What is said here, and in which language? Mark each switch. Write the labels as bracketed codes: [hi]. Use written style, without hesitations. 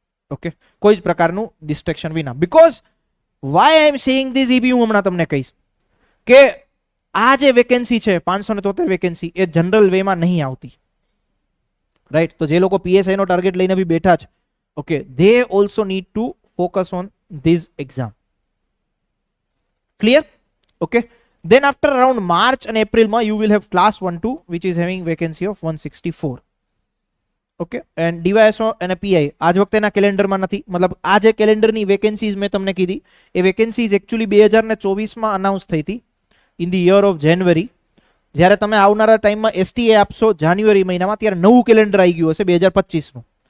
[gu] Okay, કોઈ જ પ્રકારનું ડિસ્ટ્રેક્શન વિના. [en] because why I am saying this, [gu] એ બી હું હમણાં તમને કહીશ કે આ જે વેકેન્સી છે 573 વેકેન્સી, એ જનરલ વેમાં નહીં આવતી, રાઈટ. તો જે લોકો પીએસઆઈ નો ટાર્ગેટ લઈને બી બેઠા છે, okay, [en] They also need to focus on this exam. [gu] Clear? [en] Okay, then after around March and April માં you will have class 1-2 which is having vacancy of 164. [gu] Okay, and DYSO અને PI આજ વખતેના કેલેન્ડરમાં નથી. મતલબ આ જે કેલેન્ડરની વેકેન્સીઝ મેં તમને કીધી, એ વેકેન્સીઝ એકચ્યુઅલી 2024માં અનાઉન્સ થઈ હતી [en] In the year of January. [gu] જ્યારે તમે આવનારા ટાઈમમાં એસટીએ આપશો જાન્યુઆરી મહિનામાં, ત્યારે નવું કેલેન્ડર આવી ગયું હશે 2025નું.